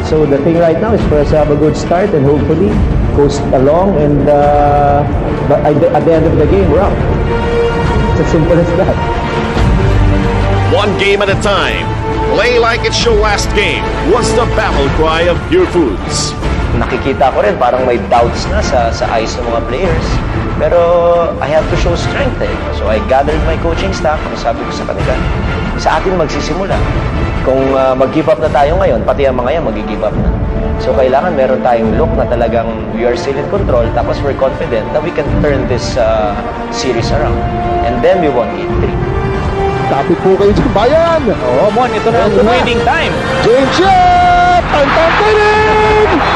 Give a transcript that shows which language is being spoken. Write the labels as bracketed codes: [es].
[en] So the thing right now is for us to have a good start and hopefully coast along, and but at the end of the game, we're up. It's as simple as that. 1 game at a time. Play like it's your last game was the battle cry of Purefoods. [tl] Nakikita ko rin parang may doubts na sa eyes ng mga players. Pero [en] I have to show strength eh. So I gathered my coaching staff. [tl] Ang sabi ko sa kanila, sa atin magsisimula. Kung mag-give up na tayo ngayon, pati ang mga yan mag-give up na. So kailangan meron tayong look na talagang [en] we are still in control, [tl] tapos [en] we're confident that we can turn this series around. And then we won Game 3. [tl] Tapit po kayo dyan, bayan! Oh, Mon, ito na ang winning time. James Yap! Ang tangkinig!